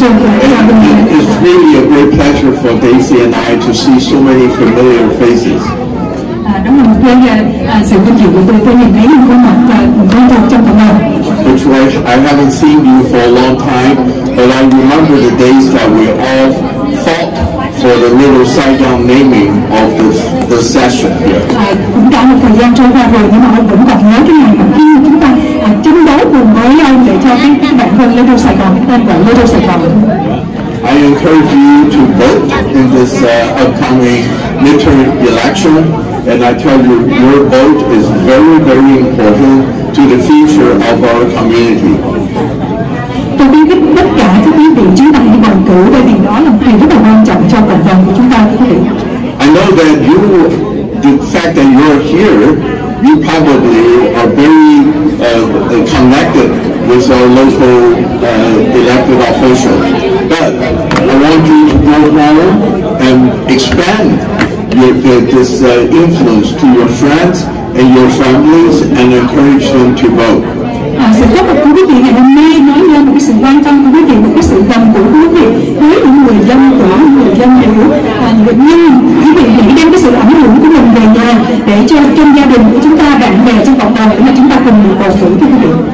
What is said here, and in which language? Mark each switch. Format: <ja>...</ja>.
<en>It's really a great pleasure for Daisy and I to see so many familiar faces.</en> <vi>Đó là một cái sự vinh dự của tôi nhìn thấy những khuôn mặt quen thuộc trong cộng đồng.</vi> <en>Which was, I haven't seen you for a long time, but I remember the days that we all fought for the little Saigon naming of the session here.</en> <vi>Cũng đã một thời gian trôi qua rồi nhưng mà ông vẫn còn nhớ cái ngày mà khi chúng ta chiến đấu cùng với ông để cho cái bản thân Little Saigon, cái tên gọi Little Saigon.</vi> <en>I encourage you to vote in this upcoming midterm election, and I tell you, your vote is very, very important to the future of our community.</en> <vi>Tôi khuyến khích tất cả các quý vị chúng ta hãy bầu cử bởi vì đó là một điều rất là quan trọng cho cộng đồng của chúng ta thưa quý vị.</vi> <en>I know that the fact that you're here, you probably are very connected with our local elected officials. But I want you to go home and expand this influence to your friends and your families and encourage them to vote.</en> <vi>Sự góp mặt của quý vị ngày hôm nay nói lên một cái sự quan tâm của quý vị, một cái sự gần gũi của quý vị với những người dân của những người dân hiểu. Nhưng quý vị hãy đem cái sự ảnh hưởng của mình về nhà để cho trong gia đình của chúng ta, bạn bè trong cộng đồng để mà chúng ta cùng được bầu cử thưa quý vị.</vi>